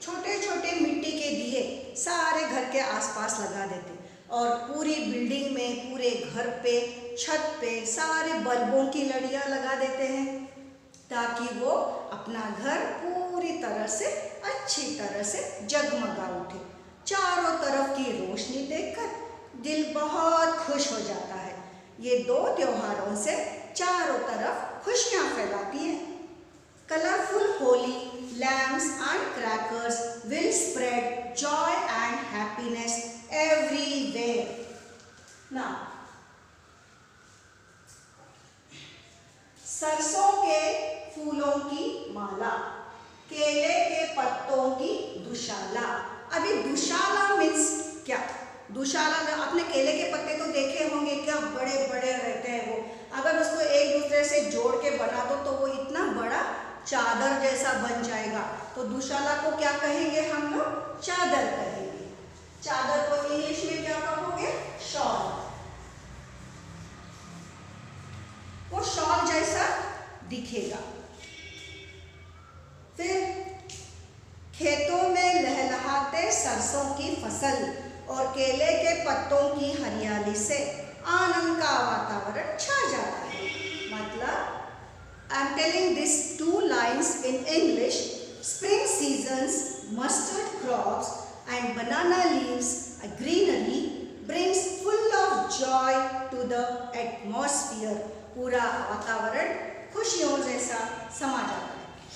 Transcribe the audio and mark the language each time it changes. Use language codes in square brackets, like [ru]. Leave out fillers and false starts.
[hi] छोटे छोटे मिट्टी के दिए सारे घर के आसपास लगा देते और पूरी बिल्डिंग में, पूरे घर पे, छत पे सारे बल्बों की लड़ियाँ लगा देते हैं ताकि वो अपना घर पूरी तरह से अच्छी तरह से जगमगा उठे। चारों तरफ की रोशनी देखकर दिल बहुत खुश हो जाता है। ये दो त्योहारों से चारों तरफ खुशियाँ फैलाती हैं। Colourful Holi [en] lamps and crackers will spread joy and happiness everywhere. [hi] Now, सरसों के फूलों की माला, केले के पत्तों की दुशाला। अभी दुशाला मीन्स क्या? दुशाला, आपने केले के पत्ते तो देखे होंगे, क्या बड़े बड़े रहते हैं वो। अगर उसको एक दूसरे से जोड़ के बना दो तो वो इतना बड़ा चादर जैसा बन जाएगा। तो दुशाला को क्या कहेंगे हम लोग? चादर कहेंगे। चादर को इंग्लिश में क्या कहोगे? शॉल। वो शॉल जैसा दिखेगा। फिर खेतों में लहलहाते सरसों की फसल और केले के पत्तों की हरियाली से आनंद का वातावरण छा जाता है। [en] मतलब I'm telling these two lines in English. Spring seasons, mustard crops and banana leaves, a greenery brings full of joy to the atmosphere. [hi] पूरा वातावरण खुशियों जैसा समा जाता है।